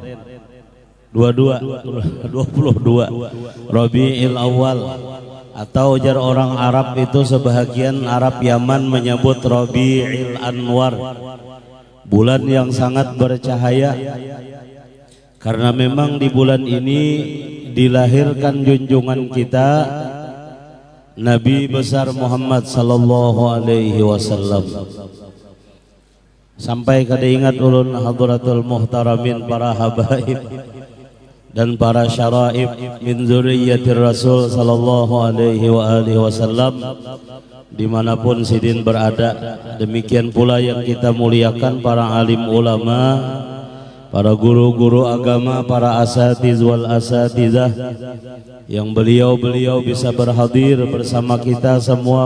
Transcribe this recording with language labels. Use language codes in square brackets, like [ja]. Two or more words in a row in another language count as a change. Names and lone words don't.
[id] 22 Rabiul Awal, atau ujar orang Arab itu sebahagian Arab Yaman menyebut Rabiul Anwar, bulan yang sangat bercahaya, karena memang di bulan ini dilahirkan junjungan kita Nabi besar Muhammad [ar] صلى الله عليه وسلم. [bjn] Sampai kada ingat ulun [ar] حضرة المحترمين [bjn] para habaib dan para syaraib [ar] من ذرية الرسول صلى الله عليه وعلى آله وسلم [bjn] dimanapun sidin berada. [id] Demikian pula yang kita muliakan para alim ulama, para guru-guru agama, para [ar] أساتيذ والأساتيذة [id] yang beliau-beliau bisa berhadir bersama kita semua.